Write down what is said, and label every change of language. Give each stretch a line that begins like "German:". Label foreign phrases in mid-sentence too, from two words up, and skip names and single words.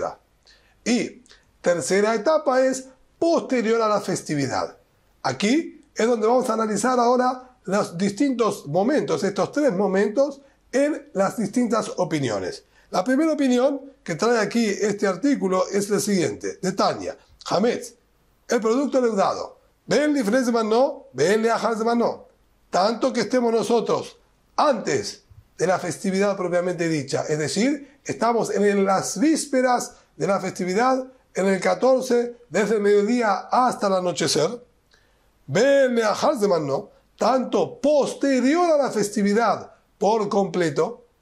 Spanish: Y tercera etapa es posterior a la festividad. Aquí es donde vamos a analizar ahora los distintos momentos, estos 3 momentos, en las distintas opiniones. La primera opinión que trae aquí este artículo es la siguiente: de Tania, Hametz, el producto leudado,
Hebrew: בין לפני זמנו, בין לאחר זמנו,
Spanish: tanto que estemos nosotros antes de la festividad propiamente dicha, es decir, estamos en las vísperas de la festividad, en el 14, desde el mediodía hasta el anochecer,
Hebrew: בין לאחר זמנו,
Spanish: tanto posterior a la festividad por completo,